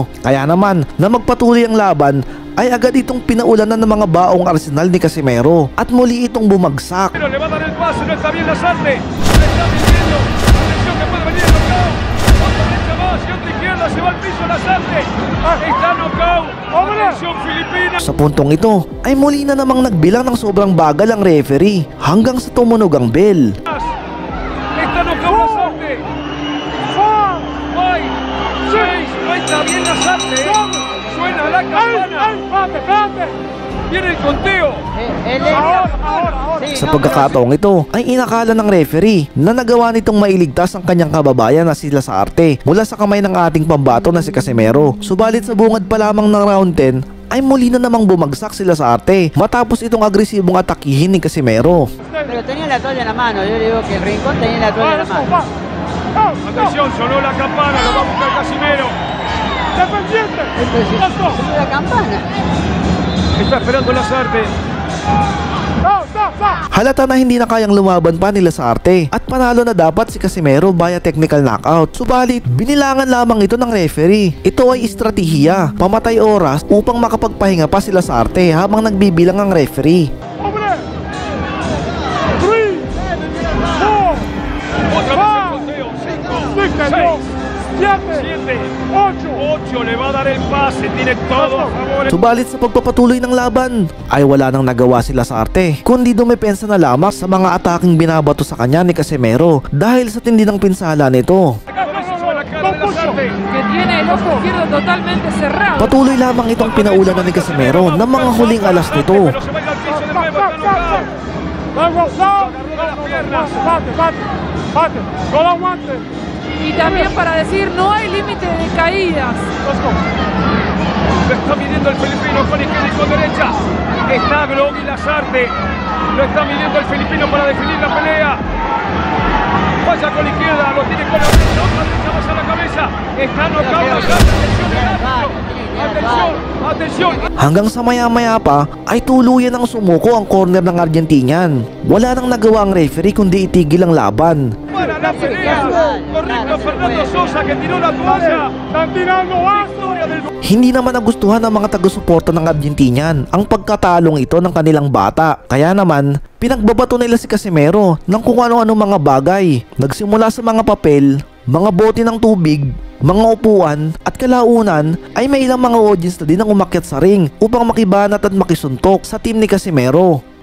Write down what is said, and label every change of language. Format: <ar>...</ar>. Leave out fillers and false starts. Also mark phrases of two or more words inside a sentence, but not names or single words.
<tl>Kaya naman na magpatuloy ang laban ay agad itong pinaulanan ng mga baong arsenal ni Casimero at muli itong bumagsak.</tl> <es>Pero le va a dar el paso, no está bien Lasarte. Está midiendo. Atención que puede venir el knockout. Otra derecha más y otra izquierda, se va al piso Lasarte. Está knockout. Atención Filipina.</es> <tl>Sa puntong ito ay muli na namang nagbilang ng sobrang bagal ang referee hanggang sa tumunog ang bell.</tl> <es>Está knockout Lasarte. 5, 6, no está bien Lasarte. Suena la campana. Viene el conteo.</es> <tl>Sa pagkakataong ito ay inakala ng referee na nagawa nitong mailigtas ang kanyang kababayan na si Lasarte mula sa kamay ng ating pambato na si Casimero. Subalit sa bungad pa lamang ng round 10 ay muli na namang bumagsak si Lasarte matapos itong agresibong atakihin ni Casimero.</tl> <es>Pero tenía la toalla en la mano, yo le digo que el Rincón tenía la toalla en la mano. Atención, sonó la campana, lo va a buscar Casimero. ¡Dependiente! Sonó la campana. Está esperando Lasarte.</es> <tl>Halata na hindi na kayang lumaban pa ni Lasarte at panalo na dapat si Casimero via</tl> <en>technical knockout.</en> <tl>Subalit, binilangan lamang ito ng referee. Ito ay estratehiya, pamatay oras upang makapagpahinga pa si Lasarte habang nagbibilang ang referee.</tl> <es>Otra vez el conteo. 5, 6, 7, 8 le va a dar el pase, tiene todo a favor.</es> <tl>Subalit sa pagpapatuloy ng laban ay wala nang nagawa si Lasarte kundi dumepensa na lamang sa mga ataking binabato sa kanya ni Casimero dahil sa tindi ng pinsala nito.</tl> <es>Que tiene el ojo izquierdo totalmente cerrado.</es> <tl>Patuloy lamang itong pinaulanan ni Casimero ng mga huling alas nito.</tl> <es>Y también para decir no hay límite de caídas. Lo está midiendo el filipino con izquierda y con derecha. Está Grogui Lasarte. Lo está midiendo el filipino para definir la pelea. Vaya con la izquierda, lo tiene con la derecha. Otra derecha más a la cabeza. Está knockout Lasarte. Atención, atención.</es> <tl>Hanggang sa maya-maya pa ay tuluyan ang sumuko ang corner ng Argentinian. Wala nang nagawa ang referee kundi itigil ang laban.</tl> <es>Para la pelea. Correcto Fernando Sosa que tiró la toalla. Están tirando victoria del...</es> <tl>Hindi naman nagustuhan ng mga taga-suporta ng Argentinian ang pagkatalong ito ng kanilang bata. Kaya naman, pinagbabato nila si Casimero ng kung ano-ano mga bagay. Nagsimula sa mga papel, mga bote ng tubig, mga upuan at kalaunan ay may ilang mga audience na din ang umakyat sa ring upang makibanat at makisuntok sa team ni Casimero.</tl>